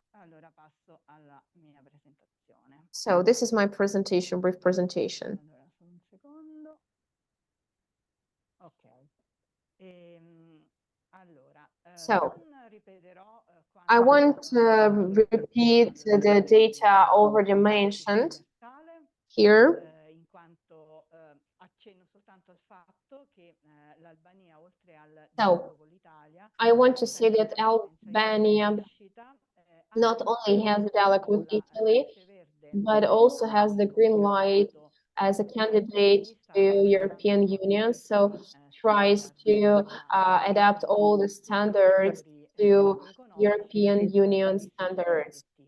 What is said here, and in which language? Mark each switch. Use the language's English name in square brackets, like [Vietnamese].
[Italian] Allora passo alla mia presentazione. [English] So this is my presentation, brief presentation. [Italian] Allora, solo un secondo. Ok. Allora, [English] So [Italian] non ripeterò [English] I want to repeat the data already mentioned here. [Italian] In quanto accenno soltanto al fatto che l'Albania, oltre al dialogo con l'Italia, [English] I want to say that Albania not only has a dialogue with Italy, but also has the green light as a candidate to European Union. So tries to adapt all the standards to European Union standards.